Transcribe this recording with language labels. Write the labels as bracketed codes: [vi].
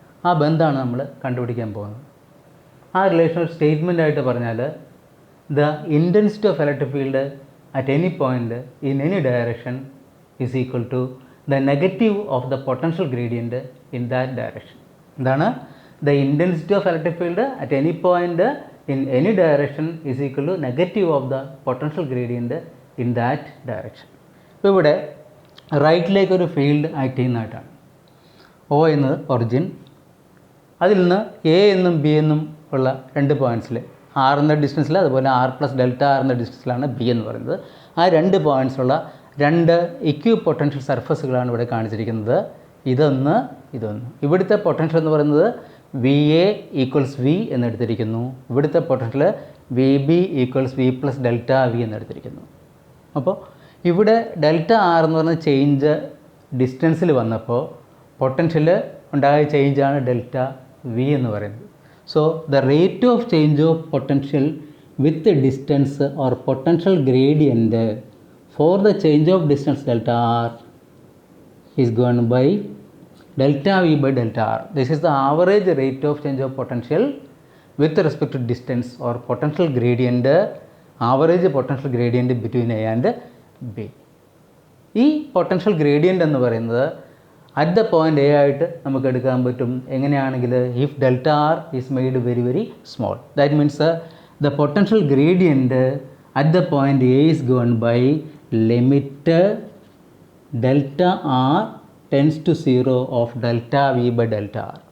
[ml] ആ ബന്ധമാണ് നമ്മൾ കണ്ടുപിടിക്കാൻ പോകുന്നത്. ആ റിലേഷൻ ഒരു സ്റ്റേറ്റ്മെൻ്റ് ആയിട്ട് പറഞ്ഞാൽ, [en] The intensity of electric field at any point in any direction is equal to the negative of the potential gradient in that direction. [ml] എന്താണ്? [en] The intensity of electric field at any point in any direction is equal to negative of the potential gradient in that direction. [ml] ഇപ്പോൾ ഇവിടെ റൈറ്റിലേക്ക് ഒരു field act ചെയ്യുന്നതായിട്ടാണ്. O എന്നത് origin, അതിൽ നിന്ന് A എന്നും B എന്നും ഉള്ള രണ്ട് പോയിൻറ്റ്സിൽ ആർ എന്ന ഡിസ്റ്റൻസിൽ, അതുപോലെ ആർ പ്ലസ് ഡെൽറ്റ ആർ എന്ന ഡിസ്റ്റൻസിലാണ് ബി എന്ന് പറയുന്നത്. ആ രണ്ട് പോയിൻറ്റ്സുള്ള രണ്ട് ഇക്വിപൊട്ടൻഷ്യൽ സർഫസുകളാണ് ഇവിടെ കാണിച്ചിരിക്കുന്നത്. ഇതൊന്ന്. ഇവിടുത്തെ പൊട്ടൻഷ്യൽ എന്ന് പറയുന്നത് വി എ ഈക്വൽസ് വി എന്നെടുത്തിരിക്കുന്നു. ഇവിടുത്തെ potential V B equals V plus delta V എന്നെടുത്തിരിക്കുന്നു. അപ്പോൾ ഇവിടെ ഡെൽറ്റ ആർ എന്ന് പറയുന്ന ചേഞ്ച് ഡിസ്റ്റൻസിൽ വന്നപ്പോൾ പൊട്ടൻഷ്യൽ ഉണ്ടായ ചേഞ്ചാണ് ഡെൽറ്റ വി എന്ന് പറയുന്നത്. [en] So the rate of change of potential with distance or potential gradient for the change of distance delta R is given by delta V by delta R. This is the average rate of change of potential with respect to distance or potential gradient, average potential gradient between A and B. [ml] ഈ potential gradient എന്ന് പറയുന്നത് [en] at the point A [ml] ആയിട്ട് നമുക്ക് എടുക്കാൻ പറ്റും. എങ്ങനെയാണെങ്കിൽ [en] If delta R is made very very small, that means the potential gradient at the point A is given by limit delta R tends to 0 of delta V by delta R.